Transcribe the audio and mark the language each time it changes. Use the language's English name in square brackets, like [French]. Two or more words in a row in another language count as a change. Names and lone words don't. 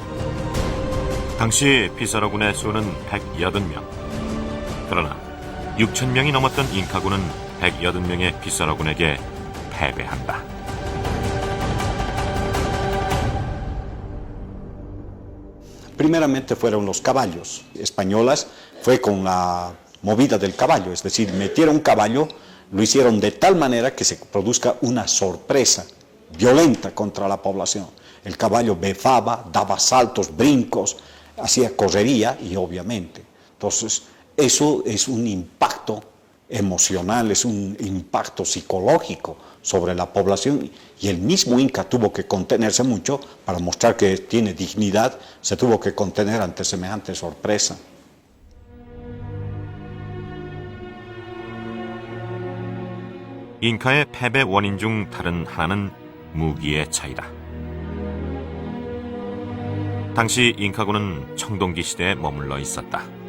[Korean] 당시 피사로군의 수는 180명. 그러나 6,000명이 넘었던 잉카군은 180명의 피사로군에게 패배한다. [Spanish] Primeramente fueron los caballos españolas, fue con la movida del caballo, es decir, metieron caballo, lo hicieron de tal manera que se produzca una sorpresa violenta contra la población. El caballo befaba, daba saltos, brincos, hacía correría y obviamente. Entonces, eso es un impacto emocional, es un impacto psicológico sobre la población y el mismo Inca tuvo que contenerse mucho para mostrar que tiene dignidad, se tuvo que contener ante semejante sorpresa. [Korean] 잉카의 패배 원인 중 다른 하나는 무기의 차이다. 당시 잉카군은 청동기 시대에 머물러 있었다.